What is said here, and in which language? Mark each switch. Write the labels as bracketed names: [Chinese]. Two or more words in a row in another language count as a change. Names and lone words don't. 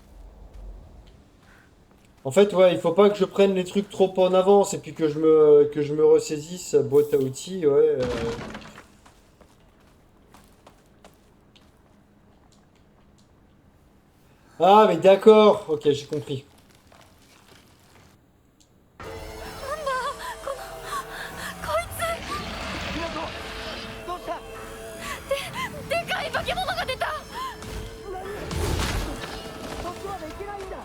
[French] En fait, ouais, il faut pas que je prenne les trucs trop en avance et puis que je me ressaisisse boîte à outils, ouais. Ah, mais d'accord, ok, j'ai compris. [Japanese] こいつどうした？でかい化け物が出た。そっちまで行けないんだ。